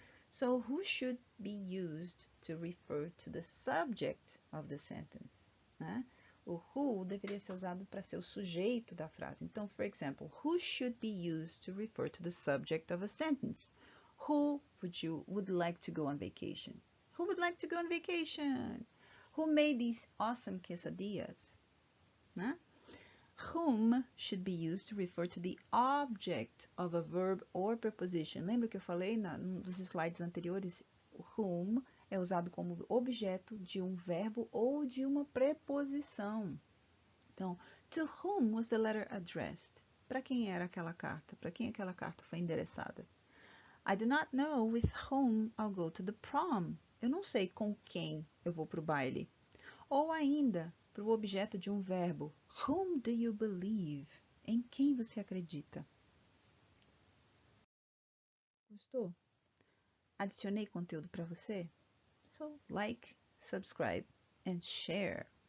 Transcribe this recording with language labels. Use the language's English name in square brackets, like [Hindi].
[English] So, who should be used to refer to the subject of the sentence? [Portuguese] Né? O who deveria ser usado para ser o sujeito da frase. [English] Então, for example, who should be used to refer to the subject of a sentence? Who would like to go on vacation? Who would like to go on vacation? Who made these awesome quesadillas? Né? Whom should be used to refer to the object of a verb or preposition. [Portuguese] Lembra que eu falei nos slides anteriores? Whom é usado como objeto de um verbo ou de uma preposição. [English] Então, to whom was the letter addressed? [Portuguese] Para quem era aquela carta? Para quem aquela carta foi endereçada? [English] I do not know with whom I'll go to the prom. [Portuguese] Eu não sei com quem eu vou para o baile. Ou ainda, para o objeto de um verbo. [English] Whom do you believe? [Portuguese] Em quem você acredita? Gostou? Adicionei conteúdo para você? [English] So, like, subscribe, and share.